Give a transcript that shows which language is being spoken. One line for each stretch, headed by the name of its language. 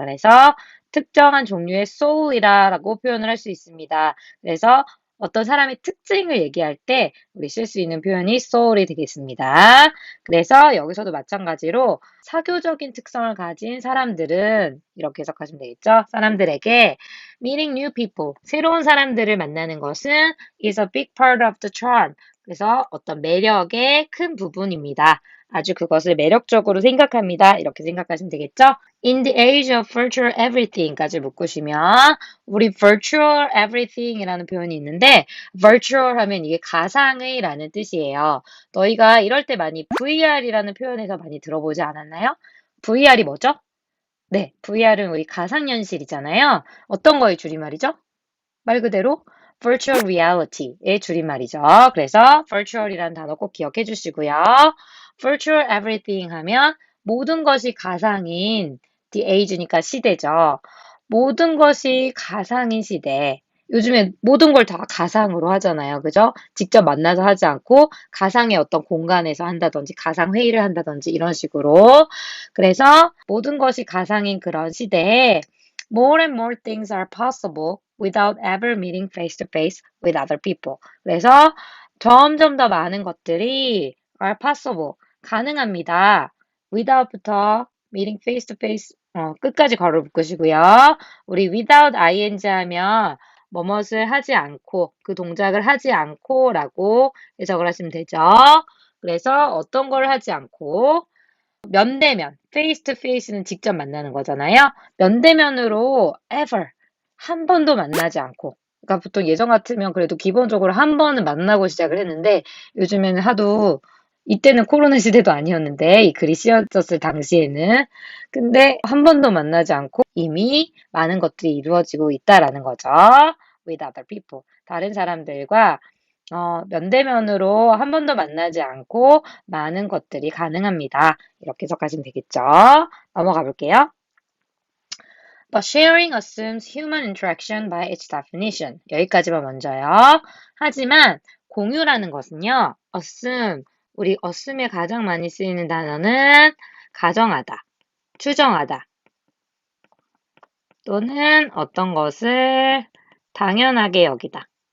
Korean: 그래서 특정한 종류의 soul이라고 표현을 할 수 있습니다. 그래서 어떤 사람의 특징을 얘기할 때 우리 쓸 수 있는 표현이 soul이 되겠습니다. 그래서 여기서도 마찬가지로 사교적인 특성을 가진 사람들은 이렇게 해석하시면 되겠죠. 사람들에게
English: meeting new people,
Korean: 새로운 사람들을 만나는 것은
English: is a big part of the charm.
Korean: 그래서 어떤 매력의 큰 부분입니다. 아주 그것을 매력적으로 생각합니다. 이렇게 생각하시면 되겠죠?
English: In the age of virtual everything
Korean: 까지 묶으시면 우리 virtual everything이라는 표현이 있는데 virtual 하면 이게 가상의 라는 뜻이에요. 너희가 이럴 때 많이 VR이라는 표현에서 많이 들어보지 않았나요? VR이 뭐죠? 네, VR은 우리 가상현실이잖아요. 어떤 거의 줄임말이죠? 말 그대로 virtual reality의 줄임말이죠. 그래서 virtual이라는 단어 꼭 기억해 주시고요. virtual everything 하면 모든 것이 가상인 the age니까 시대죠. 모든 것이 가상인 시대. 요즘에 모든 걸 다 가상으로 하잖아요. 그죠? 직접 만나서 하지 않고 가상의 어떤 공간에서 한다든지 가상 회의를 한다든지 이런 식으로. 그래서 모든 것이 가상인 그런 시대에
English: more and more things are possible without ever meeting face to face with other people.
Korean: 그래서 점점 더 많은 것들이 are possible, 가능합니다. without부터 meeting face to face 끝까지 괄호 묶으시고요. 우리 without ing 하면 뭐뭇을 하지 않고 그 동작을 하지 않고라고 해석을 하시면 되죠. 그래서 어떤 걸 하지 않고 면대면, face to face는 직접 만나는 거잖아요. 면대면으로 ever 한 번도 만나지 않고 그러니까 보통 예전 같으면 그래도 기본적으로 한 번은 만나고 시작을 했는데 요즘에는 하도 이때는 코로나 시대도 아니었는데 이 글이 쓰여졌을 당시에는 근데 한 번도 만나지 않고 이미 많은 것들이 이루어지고 있다라는 거죠.
English: with other people.
Korean: 다른 사람들과 면대면으로 한 번도 만나지 않고 많은 것들이 가능합니다. 이렇게 해석하시면 되겠죠. 넘어가 볼게요.
English: But sharing assumes human interaction by its definition.
Korean: 여기까지만 먼저요. 하지만 공유라는 것은요. assume, 우리 assume에 가장 많이 쓰이는 단어는 가정하다, 추정하다 또는 어떤 것을 당연하게 여기다.